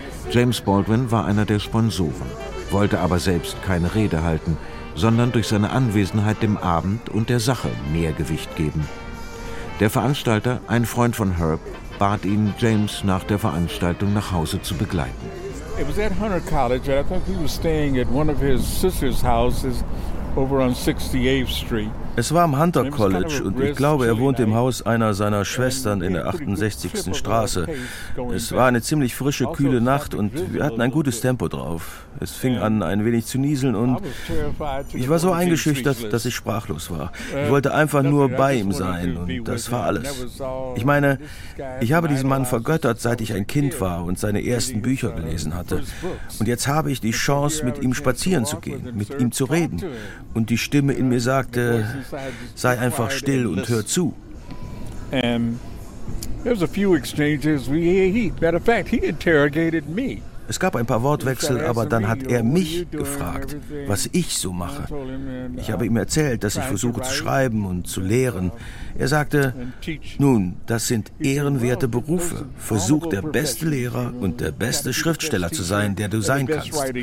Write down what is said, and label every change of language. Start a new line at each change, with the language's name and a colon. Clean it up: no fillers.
German: James Baldwin war einer der Sponsoren, wollte aber selbst keine Rede halten, sondern durch seine Anwesenheit dem Abend und der Sache mehr Gewicht geben. Der Veranstalter, ein Freund von Herb, bat ihn, James nach der Veranstaltung nach Hause zu begleiten.
English: It was at Hunter College, and I thought he was staying at one of his sister's houses over on 68th Street.
German: Es war am Hunter College und ich glaube, er wohnte im Haus einer seiner Schwestern in der 68. Straße. Es war eine ziemlich frische, kühle Nacht und wir hatten ein gutes Tempo drauf. Es fing an, ein wenig zu nieseln und ich war so eingeschüchtert, dass ich sprachlos war. Ich wollte einfach nur bei ihm sein und das war alles. Ich meine, ich habe diesen Mann vergöttert, seit ich ein Kind war und seine ersten Bücher gelesen hatte. Und jetzt habe ich die Chance, mit ihm spazieren zu gehen, mit ihm zu reden. Und die Stimme in mir sagte, sei einfach still und hör zu.
English: There's a few exchanges. Matter of fact, he interrogated me.
German: Es gab ein paar Wortwechsel, aber dann hat er mich gefragt, was ich so mache. Ich habe ihm erzählt, dass ich versuche zu schreiben und zu lehren. Er sagte, nun, das sind ehrenwerte Berufe. Versuch, der beste Lehrer und der beste Schriftsteller zu sein, der du sein kannst.